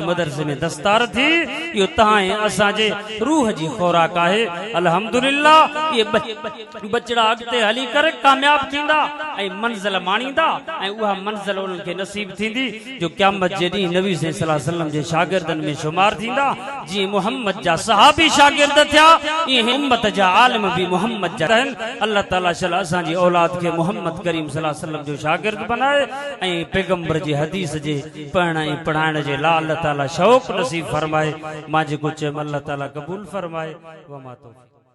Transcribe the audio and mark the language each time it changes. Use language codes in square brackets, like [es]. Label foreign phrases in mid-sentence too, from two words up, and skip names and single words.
[sd] मदरसे में दस्तार थी इहो तव्हां ऐं असांजे रूह जी ख़ुराक आहे अल्हम्दुलिल्लाह इहे बचड़ा अॻिते हली करे कामयाब थींदा ऐं मंज़िल माणींदा ऐं उहा मंज़िल उन्हनि खे नसीब थींदी जो क़यामत जे ॾींहुं नबी [ar] صلى الله عليه وسلم [sd] जे शागिर्दनि में शुमार थींदा जीअं मुहम्मद जा सहाबी शागिर्द थिया ईअं उम्मत जा आलिम भी मुहम्मद जा आहिनि [ar] الله تعالى [sd] शल असांजी औलाद खे मुहम्मद करीम [ar] صلى الله عليه وسلم [sd] जो शागिर्द बनाए ऐं पैगंबर जी हदीस जे पढ़ण ऐं पढ़ाइण जे लाइ [ar] الله تعالى [sd] शौक़ नसीब फरमाए मां जेको चयुमि [ar] الله تعالى [sd] क़बूल फरमाए [ar] وما توفيق